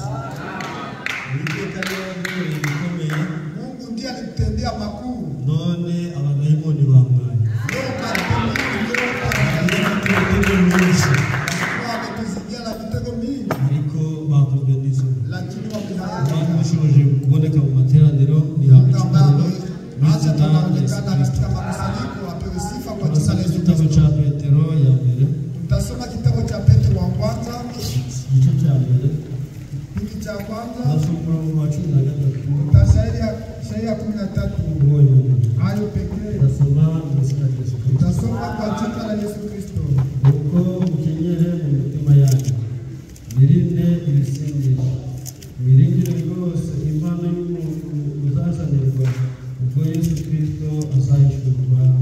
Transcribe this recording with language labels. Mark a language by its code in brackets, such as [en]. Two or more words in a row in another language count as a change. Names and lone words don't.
[rw] Uwiteka niwe wadukoreye ibikomeye, none abadayimoni bamwaye ariko bakozwe n'izuba. Abantu bashoboje kuboneka mu materaniro rihabwa icyubahiro n'izina rya Yesu Kristo. Igitabo cya Petero ya mbere, [sw] tutasoma kitabu cha Petro wa kwanza [rw] igice cya mbere, [sw] kipindi cha kwanza [rw] nasoma umurongo wa 13. [sw] Shairi 13 hayo pekee [rw] Nasoma mu izina rya Yesu Kristo. [sw] tutasoma kwa jina la Yesu Kristo. [rw] Uko mukenyere mu mitima yanyu, mirinde ibisindisha, miringire rwose impano y'umuntu uzazanirwa ubwo Yesu Kristo azahishurwa.